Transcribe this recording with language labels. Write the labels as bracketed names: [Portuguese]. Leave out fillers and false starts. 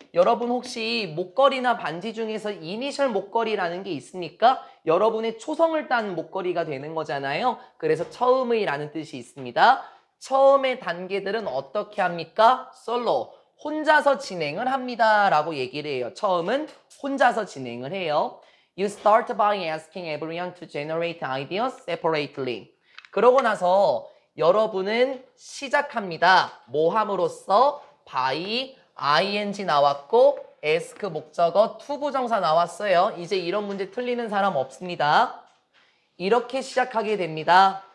[Korean] 여러분 혹시 목걸이나 반지 중에서 이니셜 목걸이라는 게 있습니까? 여러분의 초성을 딴 목걸이가 되는 거잖아요. 그래서 처음의 라는 뜻이 있습니다. 처음의 단계들은 어떻게 합니까? 솔로, 혼자서 진행을 합니다 라고 얘기를 해요. 처음은 혼자서 진행을 해요. [English] You start by asking everyone to generate ideas separately. [Korean] 그러고 나서 여러분은 시작합니다. 뭐 함으로써? by, ing 나왔고 ask 목적어, to 부정사 나왔어요. 이제 이런 문제 틀리는 사람 없습니다. 이렇게 시작하게 됩니다.